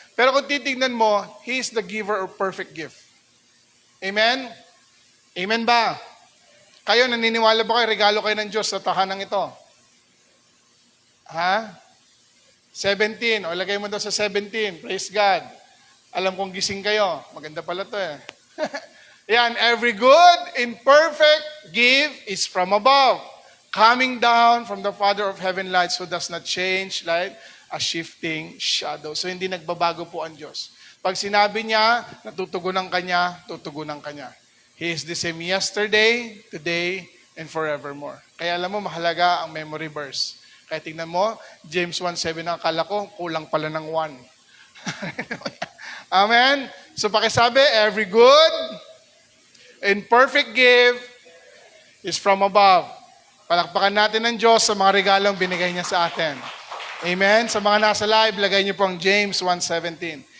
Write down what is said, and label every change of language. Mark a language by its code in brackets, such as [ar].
[en] Pero kung titignan mo, He is the giver of perfect gift. [tl] Amen? Amen ba? Kayo, naniniwala ba kayo, regalo kayo ng Diyos sa tahanang ito? Ha? 17. O, lagay mo daw sa 17. Praise God. Alam kong gising kayo. Maganda pala to eh. Yan, [en] every good and perfect gift is from above, coming down from the Father of heaven lights, who does not change like a shifting shadow. [tl] So hindi nagbabago po ang Diyos. Pag sinabi niya, natutugunan ka niya, tutugunan ka niya. [en] He is the same yesterday, today, and forevermore. [tl] Kaya alam mo, mahalaga ang memory verse. Kaya tingnan mo, James 1:7, akala ko, kulang pala ng 1. Amen? So pakisabi, [en] every good and perfect gift is from above. [tl] Palakpakan natin ng Diyos sa mga regalong binigay niya sa atin. Amen? Sa mga nasa live, lagay niyo po ang James 1:17.